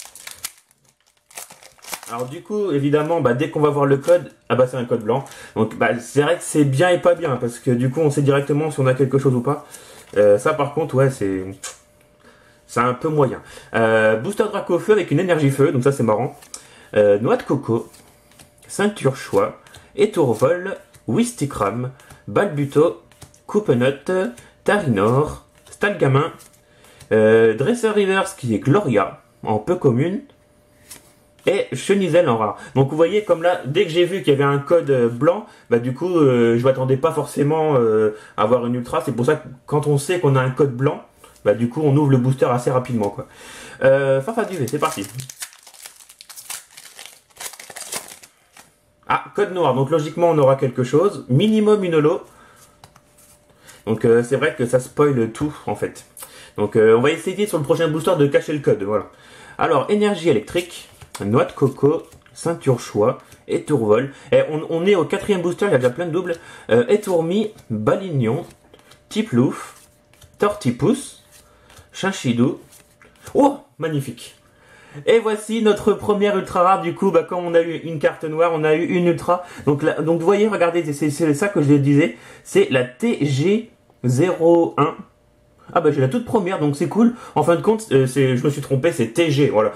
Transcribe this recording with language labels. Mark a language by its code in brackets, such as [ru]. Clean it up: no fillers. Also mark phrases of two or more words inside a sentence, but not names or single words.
[fr] Alors du coup, évidemment, dès qu'on va voir le code, c'est un code blanc. Donc c'est vrai que c'est bien et pas bien, parce que du coup on sait directement si on a quelque chose ou pas. Ça par contre, ouais, c'est c'est un peu moyen. Booster Draco Feu avec une énergie feu, donc ça c'est marrant. Noix de coco, ceinture choix, étourvol, Wistikram, Balbuto, Coupenut, Tarinor, Stalgamin, Dresseur Reverse qui est Gloria en peu commune et Chenizel en rare. Donc vous voyez comme là, dès que j'ai vu qu'il y avait un code blanc, bah du coup je m'attendais pas forcément à avoir une ultra. C'est pour ça que quand on sait qu'on a un code blanc, bah du coup on ouvre le booster assez rapidement quoi. Farfa du V, c'est parti. Ah, code noir, donc logiquement on aura quelque chose. Minimum une holo. Donc c'est vrai que ça spoil tout en fait. Donc on va essayer sur le prochain booster de cacher le code, voilà. Alors, énergie électrique, noix de coco, ceinture choix, étourvol. Et on est au 4e booster, il y a déjà plein de doubles. Étourmi, balignon, tiplouf, tortipousse, chinchidou. Oh, magnifique. Et voici notre première ultra rare. Du coup, bah, comme on a eu une carte noire, on a eu une ultra. Donc, donc vous voyez, regardez, c'est ça que je disais. C'est la TG01. Ah bah j'ai la toute première, donc c'est cool. En fin de compte, je me suis trompé, c'est TG, voilà.